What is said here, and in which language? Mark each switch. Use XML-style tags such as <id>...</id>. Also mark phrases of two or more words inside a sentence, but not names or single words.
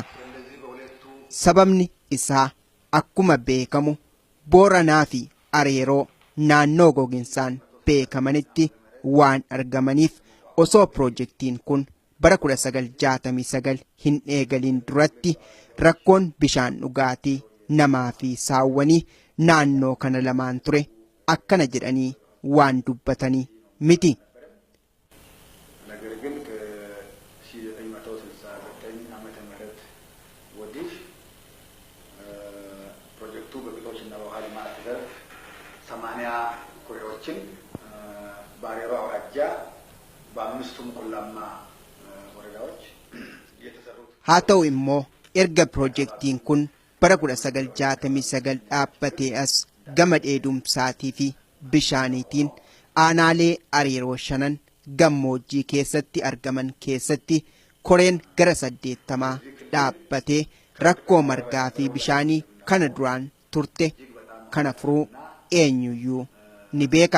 <om>Sababni isaa akkuma beekamu Booranaa fi Areeroo naannoo goginsaan beekamanitti waan argamaniif osoo piroojeektiin kun bara 1969 hin eegalin duratti rakkoon bishaan dhugaatii namaa fi saawwanii naannoo kana lamaan ture akkana jedhanii waan dubbatanii miti.</om> <am>ነገር ግን ከ1969 ዓመተ ምህረት ወዲህ ፕሮጀክቱ በግጦሽና በውሃ ልማት ዘርፍ 80 ኩሬዎችን በአሬሮ አውራጃ በአምስቱም ቆላማ ወረዳዎች የተሰሩት</am> <om>haa ta'u immoo erga piroojeektiin kun bara 1969 dhaabbatee as gama dheedumsaatii fi bishaaniitiin aanaalee Areeroo 5 gammoojjii keessatti argaman keessatti koreen gara 80 dhaabbatee rakkoo margaa fi bishaanii kana duraan turte kana furuu eenyuyyuu ni beeka.</om>